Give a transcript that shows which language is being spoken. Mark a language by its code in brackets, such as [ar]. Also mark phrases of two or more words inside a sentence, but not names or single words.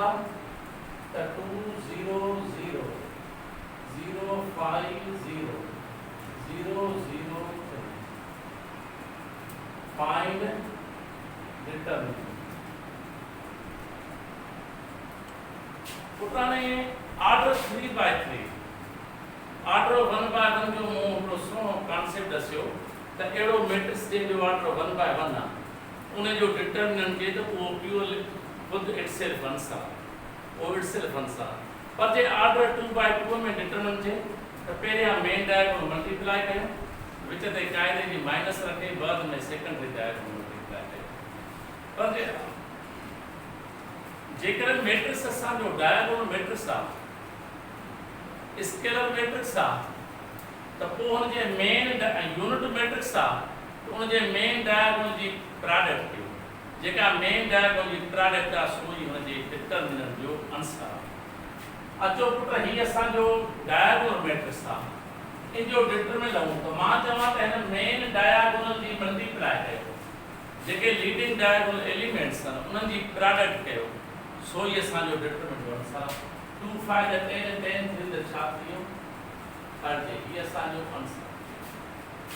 [en] त 2 0 0 0 5 0 0 0 3 find determinant. [sd] पुराने ऑर्डर 3/3 ऑर्डर 1/1 जो मूं हिकिड़ो सुहिणो कॉन्सेप्ट दसियो त अहिड़ो मैट्रिक्स जंहिंजो ऑर्डर 1/1 आहे उन जो डिटरमिनेंट जे त उहो प्योरली खुद [en] itself answer [sd] वो [en] itself answer. [sd] पर जे ऑर्डर 2/2 में डिटरमिनेंट जे तो पहिरियां [en] main diagonal multiply [sd] कयो विच ते क़ाइदे जी माइनस रखे बाद में [en] secondary diagonal multiply [sd] कयो। पर जेकर मैट्रिक्स असांजो [en] diagonal matrix [sd] आहे [en] scalar matrix [sd] आहे तो पोइ हुन जे [en] main unit matrix [sd] आहे तो उन जे [en] main diagonal [sd] जी प्रोडक्ट कयो जेका [en] main diagonal [sd] जी प्रोडक्ट आहे सो ई हुन जे डिटरमिनेंट जो आंसर आहे। अचो पुट ही असांजो [en] diagonal matrix [sd] आहे इन जो डिटरमिनेंट लऊं तो मां चवां त हिन [en] main diagonal [sd] जी मल्टीप्लाई कयो जेके [en] leading diagonal elements [sd] आहिनि उन्हनि जी प्रोडक्ट कयो सो ई असांजो डिटरमिनेंट जो आंसर आहे। 2 5 जा 10 10 3 जा छा थी वियो 30 ही असांजो आंसर।